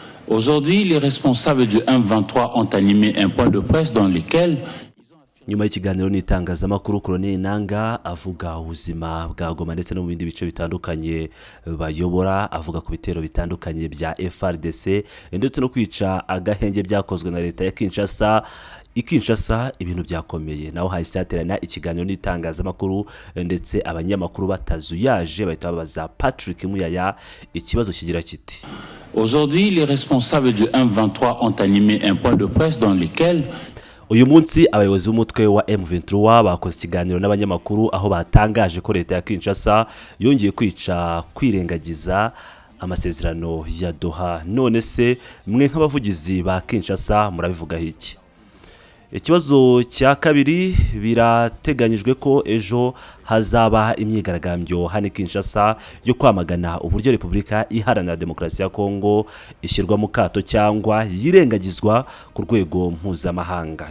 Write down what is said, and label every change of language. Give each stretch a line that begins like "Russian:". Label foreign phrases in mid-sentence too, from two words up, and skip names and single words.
French: Aujourd'hui, les responsables du M23 ont animé un point de presse dans lequel
Kinyarwanda: nyuma y'ikiganiro n'itangazamakuru Colonel Nanga avuga ubuzima bwa Goma ndetse no mu bindi bice bitandukanye bayobora, avuga ku bitero bitandukanye bya FARDC ndetse no kwica agahenge byakozwe na leta ya Kinshasa. Ibintu byakomeye naho hahise haterana ikiganiro n'itangazamakuru ndetse abanyamakuru batazuyaje bahita babaza Patrick Muyaya ikibazo kigira kiti:
French: Aujourd'hui, les responsables du M23 ont animé un point de presse dans lequel
Kinyarwanda: uyu munsi abayobozi b'umutwe wa M23 bakoze ikiganiro n'abanyamakuru aho batangaje ko leta ya Kinshasa yongeye kwirengagiza amasezerano ya Doha. None se mwe nk'abavugizi ba Kinshasa murabivuga iki? Ikibazo cya kabiri, birateganyijwe ko ejo hazaba imyigaragambyo hano Kinshasa yo kwamagana uburyo Repubulika Iharanira Demokarasi ya Kongo ishyirwa mu kato cyangwa yirengagizwa ku rwego mpuzamahanga.